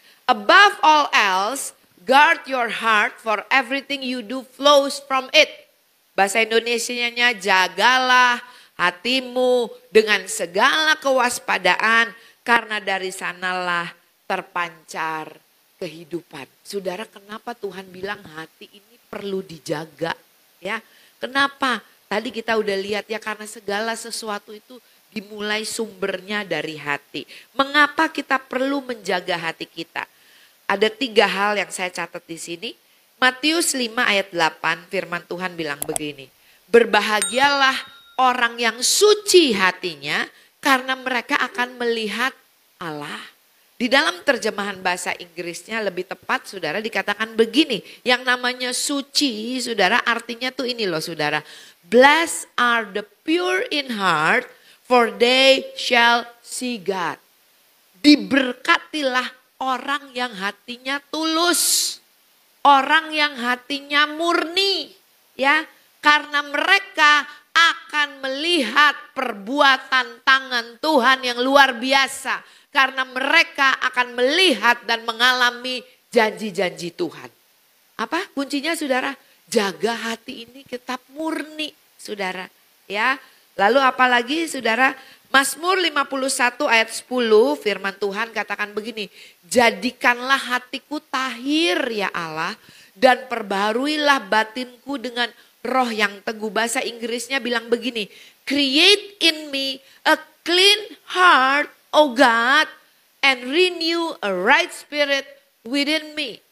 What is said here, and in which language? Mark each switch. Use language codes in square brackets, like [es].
[en] Above all else, guard your heart for everything you do flows from it. [id] Bahasa Indonesianya jagalah hatimu dengan segala kewaspadaan karena dari sanalah terpancar kehidupan. Saudara, kenapa Tuhan bilang hati ini perlu dijaga? Ya, kenapa? Tadi kita udah lihat ya karena segala sesuatu itu dimulai sumbernya dari hati. Mengapa kita perlu menjaga hati kita? Ada 3 hal yang saya catat di sini. Matius 5 ayat 8 firman Tuhan bilang begini. Berbahagialah orang yang suci hatinya karena mereka akan melihat Allah. Di dalam terjemahan bahasa Inggrisnya lebih tepat saudara dikatakan begini. Yang namanya suci saudara artinya tuh ini loh saudara. [en] Blessed are the pure in heart, for they shall see God. [id] Diberkatilah orang yang hatinya tulus. Orang yang hatinya murni. Ya, karena mereka akan melihat perbuatan tangan Tuhan yang luar biasa. Karena mereka akan melihat dan mengalami janji-janji Tuhan. Apa kuncinya saudara? Jaga hati ini tetap murni saudara. Ya. Lalu apalagi saudara, Mazmur 51 ayat 10 firman Tuhan katakan begini. Jadikanlah hatiku tahir ya Allah dan perbaharuilah batinku dengan roh yang teguh. Bahasa Inggrisnya bilang begini. [en] Create in me a clean heart, O God, and renew a right spirit within me.